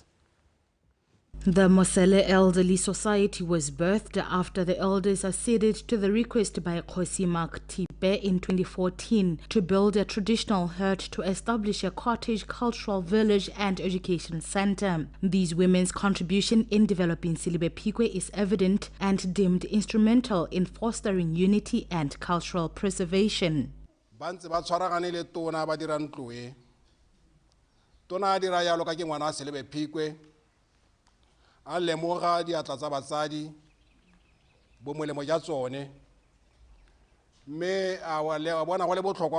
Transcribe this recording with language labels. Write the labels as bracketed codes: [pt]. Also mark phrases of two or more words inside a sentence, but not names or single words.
[en] The Mosele Elderly Society was birthed after the elders acceded to the request by Kgosi Maktipe in 2014 to build a traditional hut to establish a cottage cultural village and education center. These women's contribution in developing Silibepikwe is evident and deemed instrumental in fostering unity and cultural preservation. [tn] A lemoga diatla tsa batsadi bo molemo ja tsone mme a bona go le botlhokwa